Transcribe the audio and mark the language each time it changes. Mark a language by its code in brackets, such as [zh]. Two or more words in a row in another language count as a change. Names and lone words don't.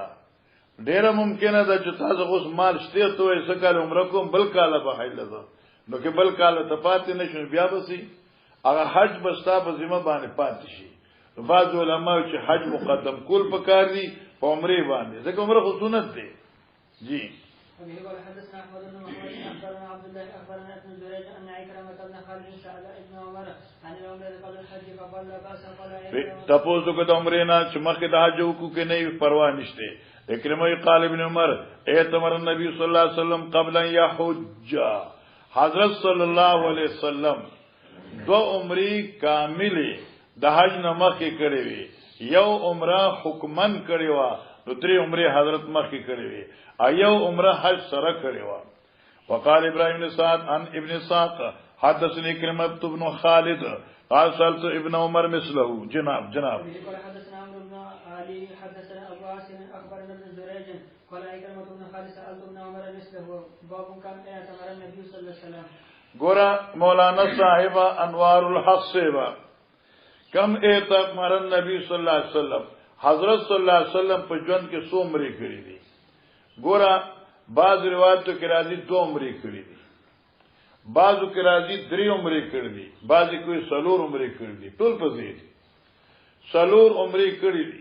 [ps] ډیره ممکنه ده چې تاسو اوس مال شته ته یې سکه عمره کوم بل کاله به حج لزه نو کې بل کاله ته پاتې نشو بیا بسي هغه حج بستا په ذمہ باندې پاتې شي. بعض علما چې حج مقدم کول پکار دي په عمره باندې ځکه عمره خو سنت دی. جی [ar] حدثنا احمد بن محمد اخبرنا عبد الله اخبرنا ابن جريج ان عكرمة بن خالد سأل ابن عمر عن العمرة قبل الحج فقال لا بأس قال [ps] تاسو کو د عمرې نه چې مخکې د حج وکړو کې نه پروا نشته. [ar] اکرمه قال ابن عمر اعتمر النبي صلی الله علیه وسلم قبل ان يحج [ps] حضرت صلی الله علیه وسلم دو عمرې کامله د حج نه مخکې کړې وي. یو عمره حکمن کړې و نو درې عمره حضرت مخکې کړې وي ایو عمره حج سره کړې و. [ar] وقال ابراهيم بن سعد عن ابن ساق حدثني كريم بن خالد قال سألت ابن عمر مثله. [ps] جناب [ar] حدثنا عمرو بن علي حدثنا ابو عاصم اخبرنا ابن جريج قال كريم بن خالد سألت ابن عمر مثله باب كان اعتمر النبي صلى الله عليه وسلم. [ps] ګورا مولانا صاحب انوار الحق صاحب [ar] کم اعتمر النبي صلی الله علیه وسلم [ps] حضرت [ar] صلی الله علیه وسلم [ps] په ژوند کې څو عمرې کړې دي. ګورا بعض روایتو کې راځي 2 عمرې کړې دي بعضو کې راځي 3 عمرې کړې دي، بعضی کوئی 4 عمرې کړې دي، ټول په دې دي 4 عمرې کړې دي.